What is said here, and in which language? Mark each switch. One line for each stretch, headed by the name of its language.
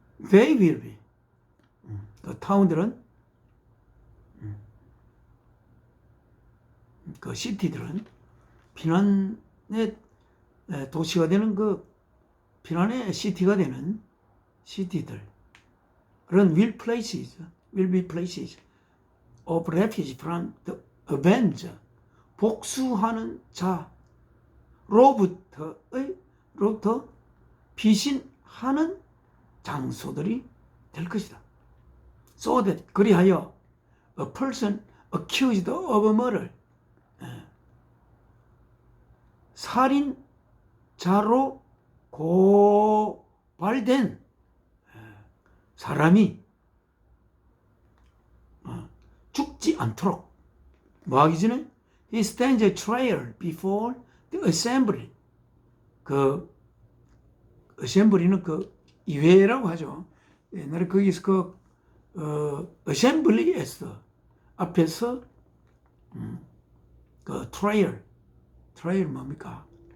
English: They will be.
Korean: 그 타운들은, 그 시티들은 피난의 도시가 되는 그 피난의 시티가 되는 시티들. 그런
English: will be places of refuge from the avenger.
Korean: 복수하는 자로부터 피신하는 장소들이 될 것이다.
English: So that
Korean: 그리하여
English: a person accused of murder
Korean: 살인자로 고발된 사람이 죽지 않도록 뭐 하기 전에
English: he stands a trial before the assembly.
Korean: 그 assembly는 그 의회라고 하죠. 옛날에 거기서 그 assembly에서 앞에서 그 trial 뭡니까?